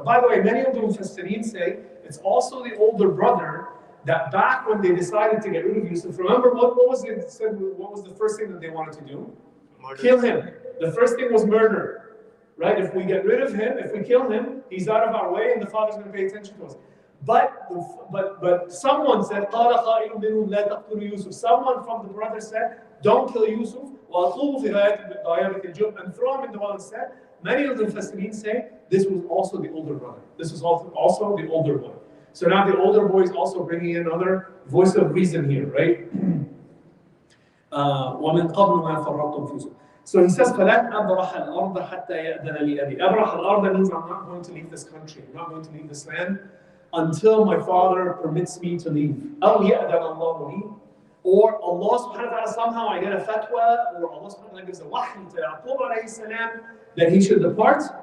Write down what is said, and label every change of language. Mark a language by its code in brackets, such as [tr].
[en] By the way, many of the Mufassirin say it's also the older brother that back when they decided to get rid of Yusuf, remember what was the first thing that they wanted to do? murder. Kill him. The first thing was murder, right? If we get rid of him, if we kill him, he's out of our way and the father's going to pay attention to us. But someone said, [ar] قَالَ قَائِلٌ مِّنْهُمْ لَا تَقْتُلُوا يُوسُف. [en] Someone from the brothers said, don't kill Yusuf, [ar] وَأَلْقُوهُ فِي غَيَابَةِ الْجُبِّ, [en] and throw him in the well instead. Many of the Mufassirin say this was also the older brother. This was also the older boy. So now the older boy is also bringing in another voice of reason here, right? [ar] وَمِنْ قَبْلُ مَا فَرَّطْتُمْ فِي يُوسُف. [en] So he says, [ar] فَلَنْ أَبْرَحَ الْأَرْضَ حَتَّى يَأْذَنَ لِي أَبِي. أَبْرَحَ الْأَرْض [en] means I'm not going to leave this country. I'm not going to leave this land until my father permits me to leave. [ar] أَوْ يَأْذَنَ اللَّهُ لِي. [en] Or Allah subhanahu wa ta'ala, somehow I get a fatwa, or Allah subhanahu wa ta'ala gives a wahy to Yaqub alayhi salam that he should depart.